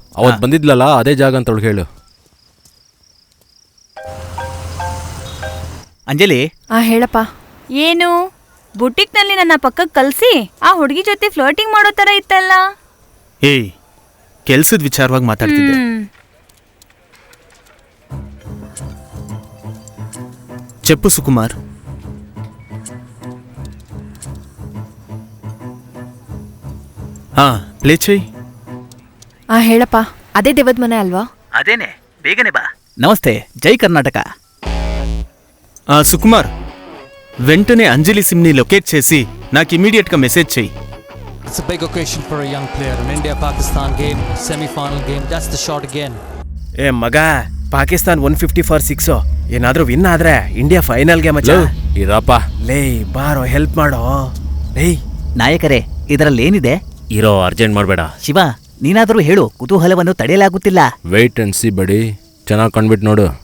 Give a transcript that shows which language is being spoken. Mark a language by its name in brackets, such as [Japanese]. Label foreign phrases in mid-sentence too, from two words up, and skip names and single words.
[Kannada] ಅವತ್ತು ಬಂದಿದ್ಲಲ್ಲ ಅದೇ ಜಾಗ ಅಂತ ಅವಳಿಗೆ ಹೇಳು. ಅಂಜಲಿ. ಹೇಳಪ್ಪ. ಏನು ಬುಟಿಕ್ನಲ್ಲಿ ನನ್ನ ಪಕ್ಕಕ್ಕೆ ಕಲ್ಸಿ ಆ ಹುಡುಗಿ ಜೊತೆ ಫ್ಲರ್ಟಿಂಗ್ ಮಾಡೋ ತರ ಇತ್ತಲ್ಲ. ಏಯ್, ಕೆಲ್ಸದ ವಿಚಾರವಾಗಿ ಮಾತಾಡ್ತಿದ್ದೆ. [Telugu] చెప్పు సుకుమార్. ప్లే చెయ్. [Kannada] ಹೇಳಪ್ಪ. ಅದೇ ದೇವದ ಮನೆ ಅಲ್ವಾ? ಅದೇನೆ, ಬೇಗನೆ ಬಾ. ನಮಸ್ತೆ, ಜೈ ಕರ್ನಾಟಕ. [Telugu] సుకుమార్, వెంటనే అంజలి సిమ్ని లొకేట్ చేసి నాకు ఇమీడియట్ గా మెసేజ్ చెయ్యి. [English] It's a big occasion for a young player. An India-Pakistan game, semi-final game. That's the shot again. [Kannada] ಮಗ, ಪಾಕಿಸ್ತಾನ್ 150 for 6. ಏನಾದ್ರೂ ವಿನ್ ಆದ್ರೆ ಇಂಡಿಯಾ ಫೈನಲ್ಗೆ ಮಚ್ಚ. ಇರಪ್ಪ. ಲೇ ಬಾರೋ, ಹೆಲ್ಪ್ ಮಾಡೋ. ಲೇ ನಾಯಕರೇ, ಇದರಲ್ಲಿ ಏನಿದೆ? ಇರೋ, ಅರ್ಜೆಂಟ್ ಮಾಡಬೇಡ. ಶಿವ, ನೀನಾದರೂ ಹೇಳು, ಕುತೂಹಲವನ್ನು ತಡೆಯಲಾಗುತ್ತಿಲ್ಲ. [English] wait and see buddy. [Kannada] ಚೆನ್ನಾಗಿ ಕಂಡ್ಬಿಟ್ಟು ನೋಡು.